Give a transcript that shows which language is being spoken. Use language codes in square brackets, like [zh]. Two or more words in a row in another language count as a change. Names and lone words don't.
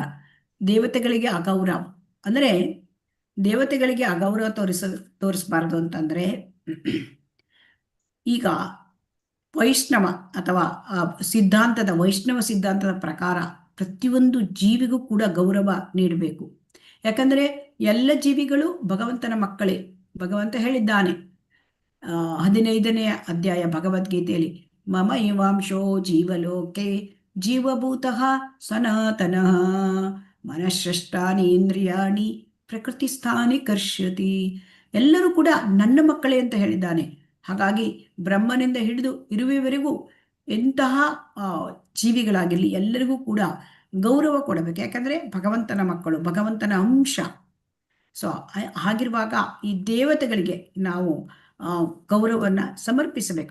[kn] ದೇವತೆಗಳಿಗೆ ಅಗೌರವ ಅಂದ್ರೆ, ದೇವತೆಗಳಿಗೆ ಅಗೌರವ ತೋರಿಸಬಾರದು ಅಂತಂದ್ರೆ, ಈಗ ವೈಷ್ಣವ ಅಥವಾ ವೈಷ್ಣವ ಸಿದ್ಧಾಂತದ ಪ್ರಕಾರ ಪ್ರತಿಯೊಂದು ಜೀವಿಗೂ ಕೂಡ ಗೌರವ ನೀಡಬೇಕು. ಯಾಕಂದ್ರೆ ಎಲ್ಲ ಜೀವಿಗಳು ಭಗವಂತನ ಮಕ್ಕಳೇ. ಭಗವಂತ ಹೇಳಿದ್ದಾನೆ 15ನೇ ಅಧ್ಯಾಯ ಭಗವದ್ಗೀತೆಯಲ್ಲಿ, [sa] ಮಮ ಇವಾಂಶೋ ಜೀವಲೋಕೆ ಜೀವಭೂತಃ ಸನಾತನಃ ಮನಃಷ್ಟಾನಿ ಇಂದ್ರಿಯಾಣಿ ಪ್ರಕೃತಿ ಸ್ಥಾನಿ ಕರ್ಷ್ಯತಿ. [kn] ಎಲ್ಲರೂ ಕೂಡ ನನ್ನ ಮಕ್ಕಳೇ ಅಂತ ಹೇಳಿದ್ದಾನೆ. ಹಾಗಾಗಿ ಬ್ರಹ್ಮನಿಂದ ಹಿಡಿದು ಇರುವೆವರೆಗೂ ಎಂತಹ ಜೀವಿಗಳಾಗಿರಲಿ ಎಲ್ಲರಿಗೂ ಕೂಡ ಗೌರವ ಕೊಡಬೇಕು. ಯಾಕಂದ್ರೆ ಭಗವಂತನ ಮಕ್ಕಳು, ಭಗವಂತನ ಅಂಶ. ಸೊ ಹಾಗಿರುವಾಗ ಈ ದೇವತೆಗಳಿಗೆ ನಾವು ಗೌರವವನ್ನು ಸಮರ್ಪಿಸಬೇಕು.